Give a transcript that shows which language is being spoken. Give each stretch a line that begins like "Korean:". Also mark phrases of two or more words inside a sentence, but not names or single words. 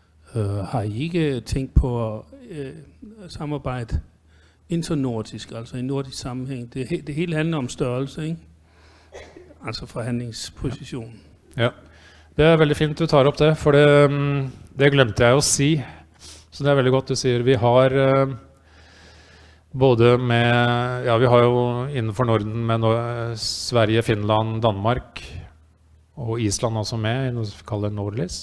Danish: Har I ikke tænkt på at samarbejde internordisk, altså i nordisk sammenhæng? Det hele handler om størrelse, ikke? Altså forhandlingsposition.
Norwegian: Ja, det veldig fint du tar opp det, for det glemte jeg å si. Så det veldig godt du sier. Vi har både med, ja, vi har jo innenfor Norden med Sverige, Finland, Danmark og Island også med, i noe vi kaller Nordlis.